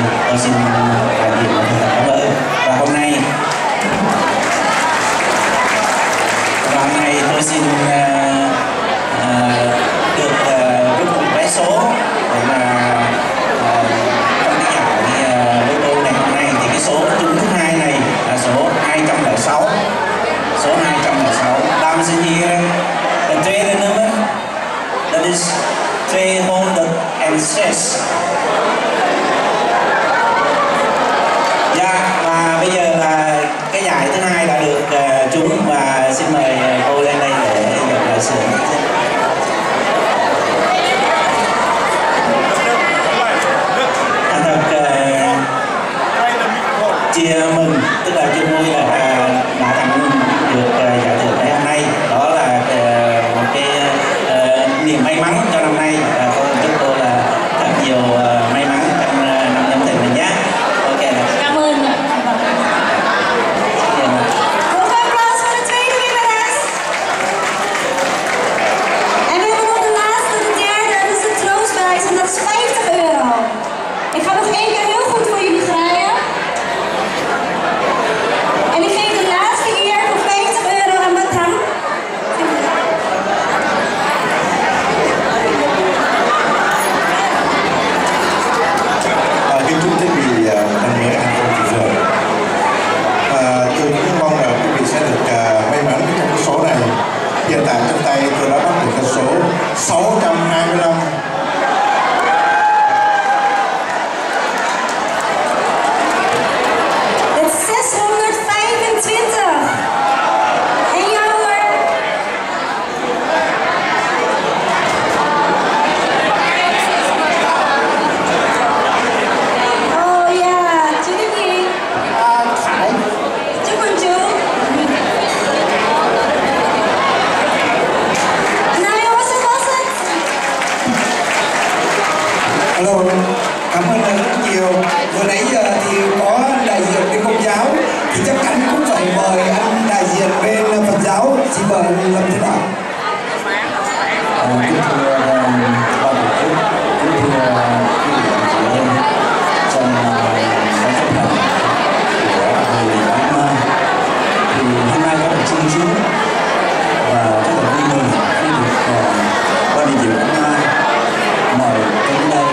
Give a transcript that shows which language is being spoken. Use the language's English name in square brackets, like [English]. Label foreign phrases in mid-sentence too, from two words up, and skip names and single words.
[Vietnamese] Tôi xin đại diện thành thật cảm ơn. Và hôm nay tôi xin được rút một vé số để mà trong cái giải lô tô ngày hôm nay thì cái số trúng thứ hai này là số 206. Số 206. [Dutch] Dames en heren, het tweede nummer dat is 206. [Vietnamese] Dạ, và bây giờ là cái giải thứ hai đã được trúng và xin mời cô lên đây để nhận lại sự thành thật chia mừng, tức là chung vui là đã tặng được giải thưởng ngày hôm nay. Đó là một cái niềm may mắn cho năm nay. Con chúc cô là thật nhiều may mắn trong năm nhâm thìn này nhé. Ok. Cảm ơn. [Dutch] En we hebben nog de laatste, de derde, dat is de troostprijs en dat is €50. Ik ga nog één keer heel goed voor jullie draaien. En ik geef de laatste keer voor €50 aan Batam. [Vietnamese] Kính chúc quý vị năm mới an khang thịnh vượng. Tôi cũng mong là quý vị sẽ được may mắn trong cái số này. Hiện tại trong tay tôi đã bắt được cái số 625. [Dutch] Het is 625. En jou hoor. Oh ja, Judy. [Vietnamese] Chúc mừng chú. Này, [English] was it? [Vietnamese] Alo, cảm ơn rất nhiều. Vừa nãy giờ thì có đại diện bên Công giáo, thì chắc chắn cũng phải mời anh đại diện bên Phật giáo. Xin mời anh làm thế nào? Kính thưa ban tổ chức, kính thưa quý vị và chị em trong ban chấp hành của Hội Ác Ma, thì hôm nay có một chương trình và rất là vui mừng khi được ban đại diện Ác Ma mời tôi đến đây.